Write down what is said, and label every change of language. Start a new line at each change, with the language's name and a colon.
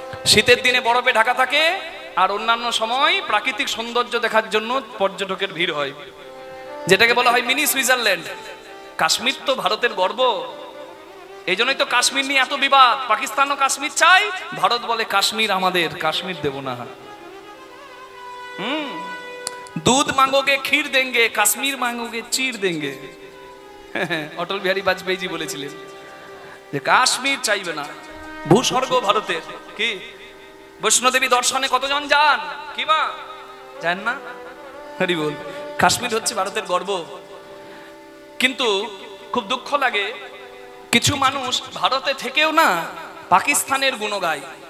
Bangla: শীতের দিনে বরফে ঢাকা থাকে, আর অন্যান্য সময় প্রাকৃতিক সৌন্দর্য দেখার জন্য পর্যটকের ভিড় হয়, যেটাকে বলা হয় মিনি সুইজারল্যান্ড। কাশ্মীর তো ভারতের গর্ব, এই জন্যই তো কাশ্মীর নিয়ে এত বিবাদ। পাকিস্তানও কাশ্মীর চাই, ভারত বলে কাশ্মীর আমাদের, কাশ্মীর দেব না।
Hindi: दूध मांगोगे खीर देंगे, काश्मीर मांगोगे चीर देंगे।
Bangla: অটল বিহারী বাজপেয়ী জি বলেছিলেন যে কাশ্মীর চাইবে না, ভূস্বর্গ ভারতের। কি বৈষ্ণোদেবী দর্শনে কতজন যান? কি বা জান না? হরি বল। কাশ্মীর হচ্ছে ভারতের গর্ব। কিন্তু খুব দুঃখ লাগে, কিছু মানুষ ভারতে থেকেও না পাকিস্তানের গুণ গায়।